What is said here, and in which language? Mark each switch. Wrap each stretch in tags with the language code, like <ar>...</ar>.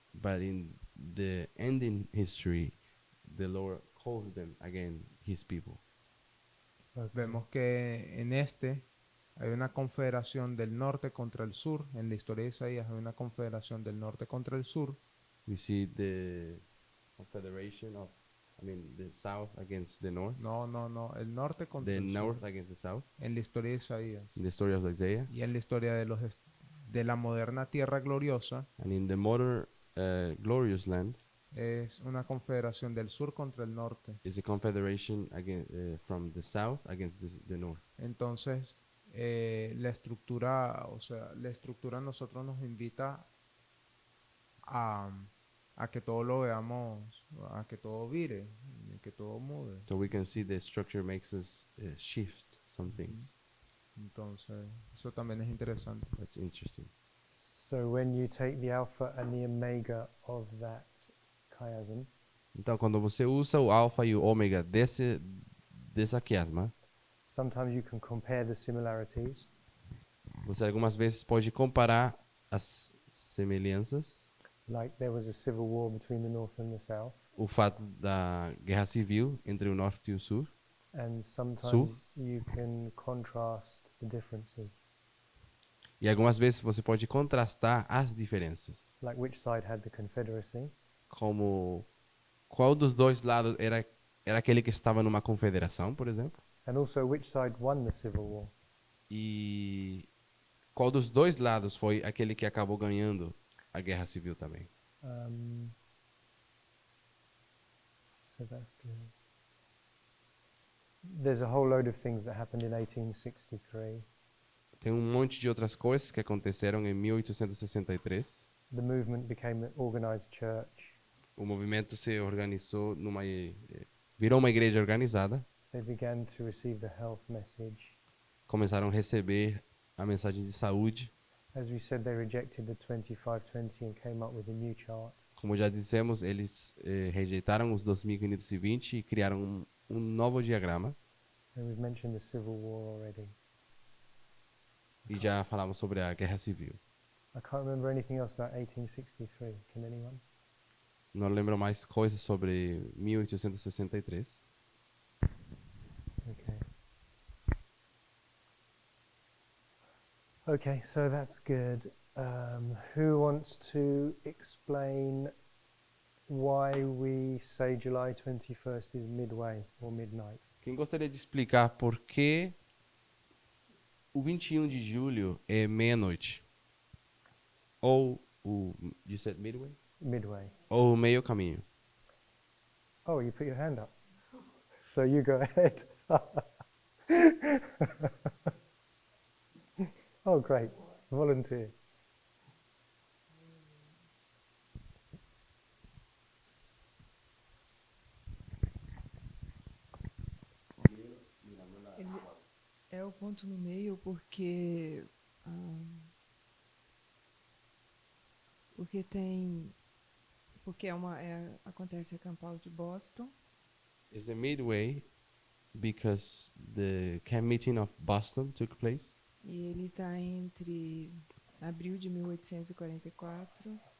<en>But in the ending history, the Lord calls them again his people. Okay.</en> <es>Vemos que en hay una confederación del norte contra el sur. En la historia de Isaías hay una confederación del norte contra el sur.</es> <en>We see the confederation of, the south against the north,</en> <es>No, el norte contra</es> <en>the</en> <es>el</es> <en>north</en> <es>sur.</es> <en>against the south.</en> <es>En la historia de Isaías.</es> <en>In the story of Isaiah,</en> <es>Y en la historia de la moderna tierra gloriosa,</es> <en>and in the modern glorious land,</en> <es>es una confederación del sur contra el norte.</es> <en>is a confederation from the south against the north.</en> <es>Entonces, la estructura a nosotros nos invita a que todo lo veamos, a que todo vire, que todo mude.</es> <en>So we can see the structure makes us shift some things.</en> <es>Entonces, eso también es interesante.</es> <en>That's interesting. So when you take the alpha and the omega of that chiasm,</en> <pt>Então, quando você usa o alfa e o ômega dessa quiasma,</pt> <en>sometimes you can compare the similarities,</en> <pt>você algumas vezes pode comparar as semelhanças,</pt> <en>like there was a civil war between the north and the south,</en> <pt>o fato da guerra civil entre o norte e o sul,</pt> <en>and sometimes you can contrast the differences,</en> <pt>e algumas vezes você pode contrastar as diferenças,</pt> <en>like which side had the confederacy,</en> <pt>como qual dos dois lados era aquele que estava numa confederação, por exemplo,</pt> <en>and also which side won the civil war.</en> <pt>e qual dos dois lados foi aquele que acabou ganhando a guerra civil também.</pt> <en>So that's good. There's a whole load of things that happened in 1863.</en> <pt>Tem um monte de outras coisas que aconteceram em 1863.</pt> <en>The movement became an organized church.</en> <pt>O movimento se organizou virou uma igreja organizada.</pt> <en>They began to receive the health message.</en> <pt>Começaram a receber a mensagem de saúde.</pt> <en>As we said, they rejected the 2520 and came up with a new chart.</en> <pt>Como já dissemos, eles rejeitaram os 2520 e criaram um novo diagrama.</pt> <en>And we've mentioned the Civil War already.</en> <pt>E já falamos sobre a guerra civil.</pt> <en>I can't remember anything else about 1863. Can anyone?</en> <pt>Não lembro mais coisas sobre 1863.</pt> <en>Okay. Okay, so that's good. Who wants to explain why we say July 21st is midway or midnight?</en> <pt>Quem gostaria de explicar por que o 21 de julho é meia-noite?</pt> <en>Ou you said midway? Midway.</en> <pt>Ou o meio caminho?</pt> <en>Oh, you put your hand up. So you go ahead. Oh, great. Volunteer.</en> <pt>o ponto no meio porque tem porque acontece a Campal de Boston</pt> <en>It's the midway because the camp meeting of Boston took place.</en> <pt>e ele está entre abril de 1844</pt>